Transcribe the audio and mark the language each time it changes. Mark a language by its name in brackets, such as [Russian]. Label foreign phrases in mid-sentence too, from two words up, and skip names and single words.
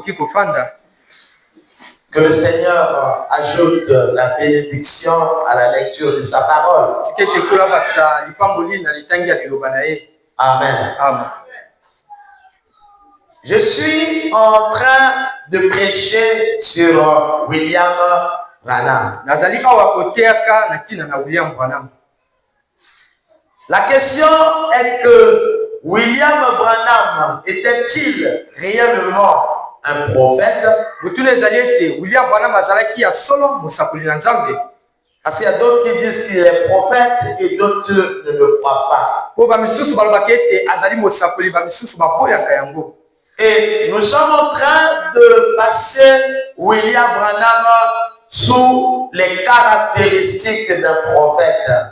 [French] Que le Seigneur ajoute la bénédiction à la lecture de sa parole. Amen. Amen. Je suis en train de prêcher sur William Branham. [Lingala] Nazali awa koteaka na tina na William Branham. [French] La question est que William Branham était-il réellement un prophète? [Lingala] William Branham azalaki ya solo musakuli na Nzambe. [French] Parce qu'il y a d'autres qui disent qu'il est prophète et d'autres ne le croient pas. Et nous sommes en train de passer William Branham sous les caractéristiques d'un prophète.